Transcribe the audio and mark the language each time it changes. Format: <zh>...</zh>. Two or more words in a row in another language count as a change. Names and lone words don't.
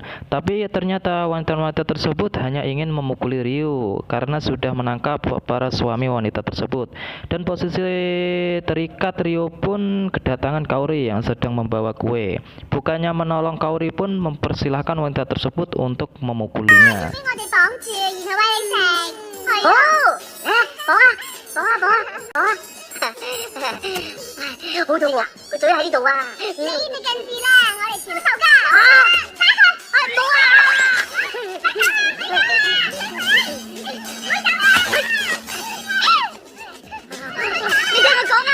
<id>Tapi ternyata wanita-wanita tersebut hanya ingin memukuli Ryu karena sudah menangkap para suami wanita tersebut. Dan posisi terikat, Ryu pun kedatangan Kaori yang sedang membawa kue. Bukannya menolong, Kaori pun mempersilahkan wanita tersebut untuk memukulinya.</id> <yue>我哋綁住，然後餵你食。好，嚟啊，綁啊，綁啊，綁啊，綁啊！好肚餓，個嘴喺呢度啊！你近視啦，我哋傳授㗎。啊！唔好啊！你聽我講啊！</yue>